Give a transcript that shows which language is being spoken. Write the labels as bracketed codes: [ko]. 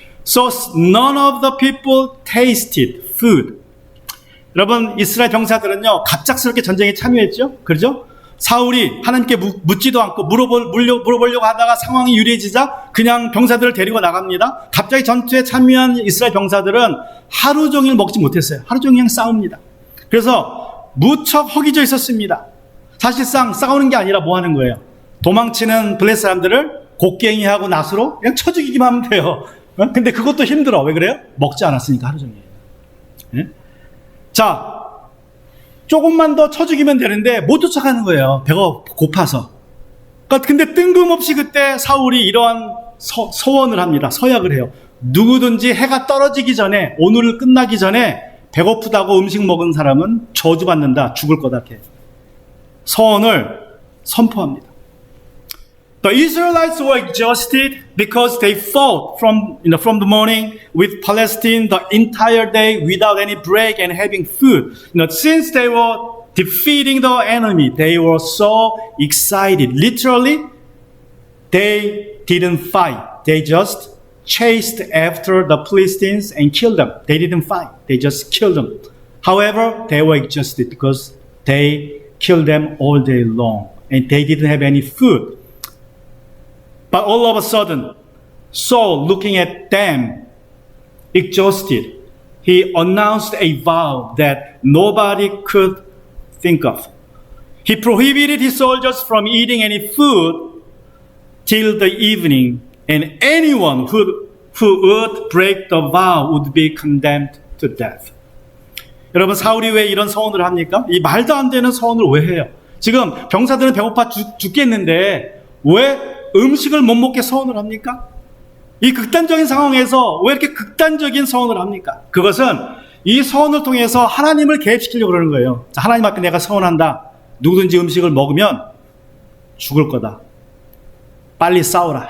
[en] So none of the people tasted food. [ko] 여러분, 이스라엘 병사들은요, 갑작스럽게 전쟁에 참여했죠? 그렇죠? 사울이 하나님께 묻지도 않고 물어보려고 하다가 상황이 유리해지자 그냥 병사들을 데리고 나갑니다. 갑자기 전투에 참여한 이스라엘 병사들은 하루 종일 먹지 못했어요. 하루 종일 그냥 싸웁니다. 그래서 무척 허기져 있었습니다. 사실상 싸우는 게 아니라 뭐 하는 거예요? 도망치는 블레셋 사람들을 곡괭이하고 낫으로 그냥 쳐 죽이기만 하면 돼요. 근데 그것도 힘들어. 왜 그래요? 먹지 않았으니까 하루 종일. 네? 자, 조금만 더 쳐 죽이면 되는데 못 쫓아가는 거예요. 배가 고파서. 근데 뜬금없이 그때 사울이 이러한 서원을 합니다. 서약을 해요. 누구든지 해가 떨어지기 전에, 오늘 끝나기 전에 배고프다고 음식 먹은 사람은 저주받는다. 죽을 거다. 이렇게. 서원을 선포합니다. [en] The Israelites were exhausted because they fought from the morning with Palestine the entire day without any break and having food. Since they were defeating the enemy, they were so excited. Literally, they didn't fight. They just chased after the Philistines and killed them. They didn't fight. They just killed them. However, they were exhausted because they killed them all day long and they didn't have any food. But all of a sudden, Saul, looking at them, exhausted, he announced a vow that nobody could think of. He prohibited his soldiers from eating any food till the evening, and anyone who would break the vow would be condemned to death. [ko] 여러분, 사울이 왜 이런 서원을 합니까? 이 말도 안 되는 서원을 왜 해요? 지금 병사들은 배고파 죽겠는데 왜 음식을 못 먹게 서원을 합니까? 이 극단적인 상황에서 왜 이렇게 극단적인 서원을 합니까? 그것은 이 서원을 통해서 하나님을 개입시키려고 그러는 거예요. 자, 하나님 앞에 내가 서원한다. 누구든지 음식을 먹으면 죽을 거다. 빨리 싸우라.